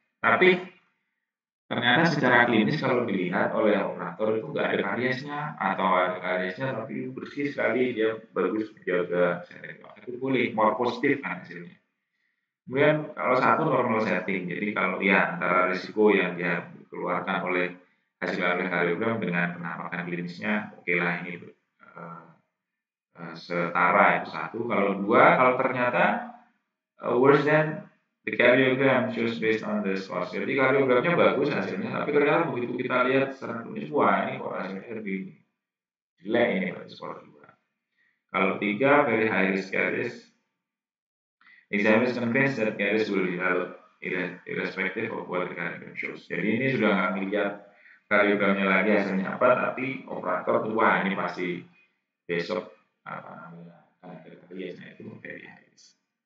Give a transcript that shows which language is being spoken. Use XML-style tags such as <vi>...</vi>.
<id>Tapi ternyata secara klinis kalau dilihat oleh operator itu nggak ada kariesnya, atau ada kariesnya tapi bersih sekali, dia bagus menjaga kesehatan. Itu boleh, more positif kan hasilnya. Kemudian kalau 1 normal setting, jadi kalau ya antara risiko yang dia keluarkan oleh hasil karyogram dengan penampakan klinisnya, oke lah ini setara, itu satu. Kalau dua, kalau ternyata</id> <en>worse than the karyogram shows based on the score.</en> <id>Jadi karyogramnya bagus hasilnya, tapi ternyata begitu kita lihat secara klinis, wah ini kok hasilnya lebih jelek ini berarti skor 2. Kalau 3,</id> <en>very high risk caries. Examiner is convinced that caries will develop irrespective of what the karyogram shows.</en> <id>Jadi ini sudah nggak melihat karyogramnya lagi hasilnya apa, tapi operator tuh wah ini pasti besok apa namanya kariesnya itu</id> <en>very high risk.</en>